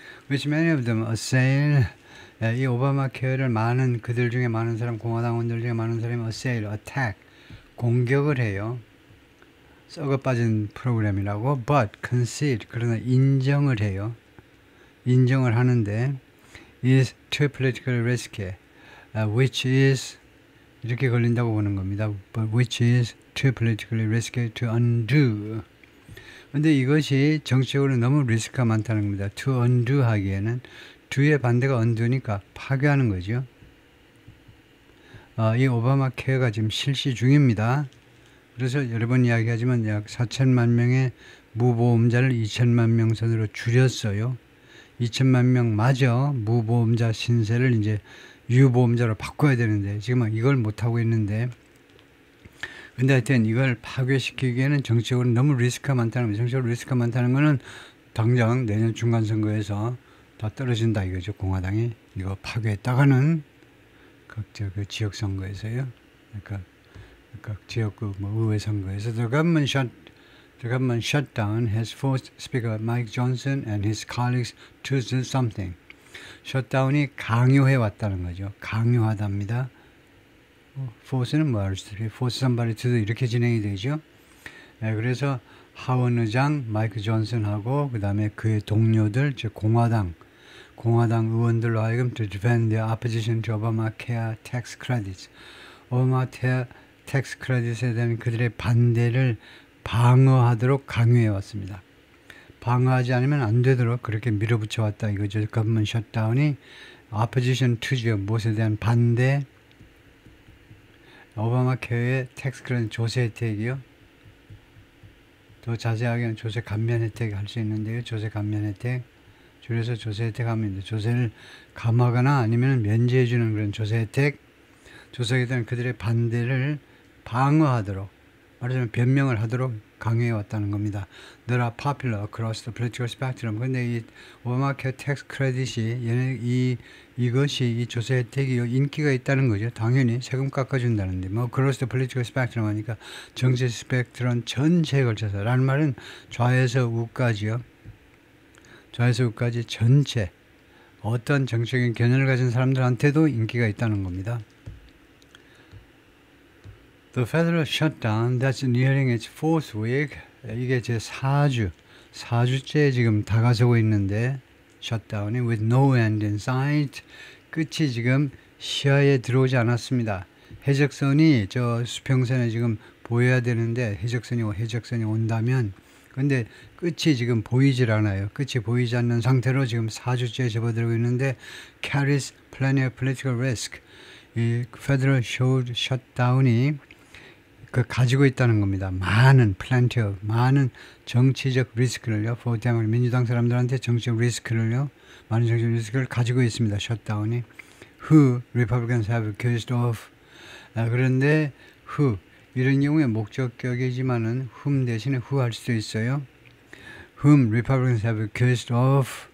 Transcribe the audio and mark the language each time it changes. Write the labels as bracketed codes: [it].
[en] Which many of them assail [ko] 이 오바마 케어를 그들 중에 많은 사람 공화당원들 중에 많은 사람이 assail, attack 공격을 해요. 썩어 빠진 프로그램이라고 [en] but concede [ko] 그러나 인정을 해요. 인정을 하는데 [en] is too politically risky which is [ko] 이렇게 걸린다고 보는 겁니다. [en] but which is too politically risky to undo [ko] 근데 이것이 정치적으로 너무 리스크가 많다는 겁니다. [en] to undo [ko] 하기에는 do의 반대가 undo니까 파괴하는 거죠. 이 오바마 케어가 지금 실시 중입니다. 그래서 여러 번 이야기하지만 약 4천만 명의 무보험자를 2천만 명 선으로 줄였어요. 2천만 명 마저 무보험자 신세를 이제 유보험자로 바꿔야 되는데 지금 이걸 못하고 있는데 근데 하여튼 이걸 파괴시키기에는 정치적으로 너무 리스크가 많다는 거예요. 정치적으로 리스크가 많다는 거는 당장 내년 중간선거에서 다 떨어진다 이거죠. 공화당이 이거 파괴했다가는 각 지역선거에서요. 그러니까 지역 의회 선거에서 [en] the government shutdown has forced Speaker Mike Johnson and his colleagues to do something. [ko] 셧다운이 강요해 왔다는 거죠. 강요하답니다. force는 뭐 할 수 있어요? [en] force somebody to do [ko] 이렇게 진행이 되죠. 그래서 하원 의장 마이크 존슨하고 그 다음에 그의 동료들 즉 공화당 의원들로 하여금 [en] to defend their opposition to Obamacare tax credits. [ko] 오바마케어 텍스 크레딧에 대한 그들의 반대를 방어하도록 강요해 왔습니다. 방어하지 않으면 안 되도록 그렇게 밀어붙여 왔다 이거죠. [en] government shutdown이 opposition to죠. [ko] 무엇에 대한 반대 오바마 케어의 텍스 크레딧 조세 혜택이요. 더 자세하게는 조세 감면 혜택 할 수 있는데요. 조세 감면 혜택 줄여서 조세 혜택 하면 조세를 감하거나 아니면 면제해 주는 그런 조세 혜택 조사기들은 그들의 반대를 방어하도록, 말하자면 변명을 하도록 강요해왔다는 겁니다. [en] That are popular across the political spectrum. [ko] 근데 이 오바마케어 텍스 크레딧이 이것이 이 조세 혜택이 인기가 있다는 거죠. 당연히 세금 깎아준다는데 뭐 [en] across the political spectrum [ko] 하니까 정치 스펙트럼 전체에 걸쳐서 라는 말은 좌에서 우까지요. 좌에서 우까지 전체 어떤 정치적인 견해를 가진 사람들한테도 인기가 있다는 겁니다. [en] The federal shutdown that's nearing its fourth week. [ko] 이게 제 4주째 지금 다가서고 있는데 셧다운이 [en] with no end in sight. [ko] 끝이 지금 시야에 들어오지 않았습니다. 해적선이 저 수평선에 지금 보여야 되는데 해적선이 온다면 근데 끝이 지금 보이질 않아요. 끝이 보이지 않는 상태로 지금 4주째 접어들고 있는데 [en] carries plenty of political risk. [ko] 이 federal shutdown이 가지고 있다는 겁니다. 많은 정치적 리스크를요. 민주당 사람들한테 정치적 리스크를요. 많은 정치적 리스크를 가지고 있습니다. 셧다운이. [en] Who Republicans have accused of. [ko] 그런데 who 이런 경우에 목적격이지만은 whom 대신에 who 할 수도 있어요. [en] Whom Republicans have accused of.